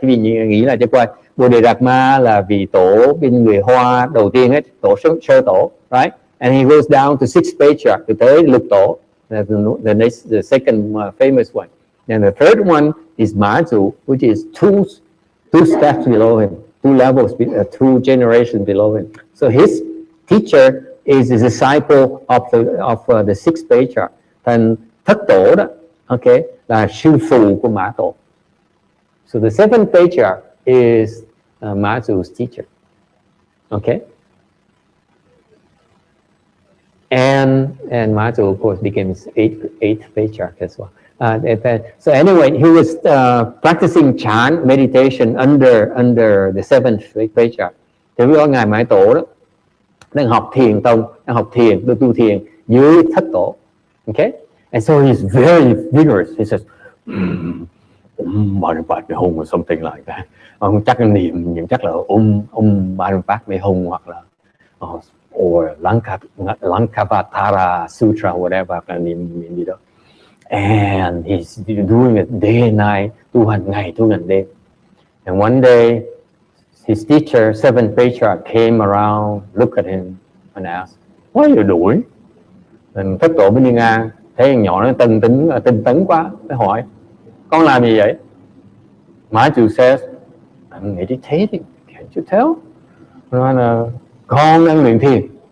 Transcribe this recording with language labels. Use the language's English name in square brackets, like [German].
[Vietnamese] Cái gì nghĩ là cho coi, Bodhidharma là vị tổ bên người Hoa đầu tiên hết, tổ sơ tổ, right? [English] And he goes down to sixth patriarch, to [Vietnamese] tới lục tổ, [English] the second famous one. And the third one is Ma Zu, which is two steps below him, two levels, two generations below him. So his teacher is a disciple of the sixth patriarch. [Vietnamese] Thành thất tổ đó, okay, là sư phụ của Mã Tổ. [English] So the seventh patriarch is Ma Zu's teacher. Okay. And Ma Zu, of course, becomes eighth patriarch as well. So anyway, he was practicing chant meditation under the seventh patriarch. [Vietnamese] Thì với Ngài Mã Tổ đó đang học thiền tông, đang học thiền, tu thiền dưới thất tổ. [English] Okay, and so he's very vigorous. He says, Bát Mê Hung or something like that. [Vietnamese] Ông chắc niệm chắc là Bát Mê Hung hoặc là [English] or Lankavatara Sutra, whatever, [Vietnamese] niệm gì đó. [English] And he's doing it day and night, [Vietnamese] tu hành ngày tu hành đêm. [English] And one day, his teacher, seventh patriarch, came around, looked at him and asked, "What are you doing?" [Vietnamese] And thất tổ bên đi ngang, thấy thằng nhỏ nó tinh tấn quá, mới hỏi, con làm gì vậy? [English] Ma Zu says, "I'm meditating, can't you tell?" [Vietnamese] Nói là con đang luyện thiền.